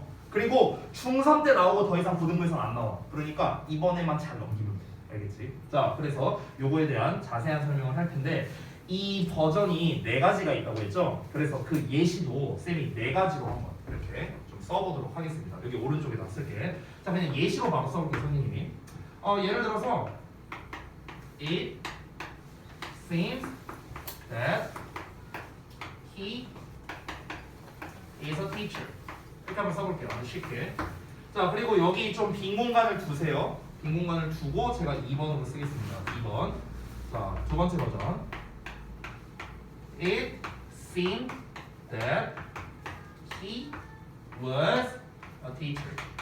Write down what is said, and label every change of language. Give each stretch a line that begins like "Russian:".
Korean: 그리고 중3 때 나오고 더 이상 고등부에서는 안 나와. 그러니까 이번에만 잘 넘기면 돼. 알겠지? 자, 그래서 요거에 대한 자세한 설명을 할 텐데 이 버전이 4가지가 있다고 했죠? 그래서 그 예시도 쌤이 4가지로 한번 이렇게 좀 써보도록 하겠습니다. 여기 오른쪽에다 쓸게. 자, 그냥 예시로 바로 써볼게요, 선생님이. 예를 들어서
English: It seems that he is a teacher.
Korean: 이렇게 한번 써볼게요. 아주 쉽게. 자, 그리고 여기 좀 빈 공간을 두세요. 빈 공간을 두고 제가 2번으로 쓰겠습니다. 2번. 자, 두 번째 버전.
English: It seemed that he was a teacher.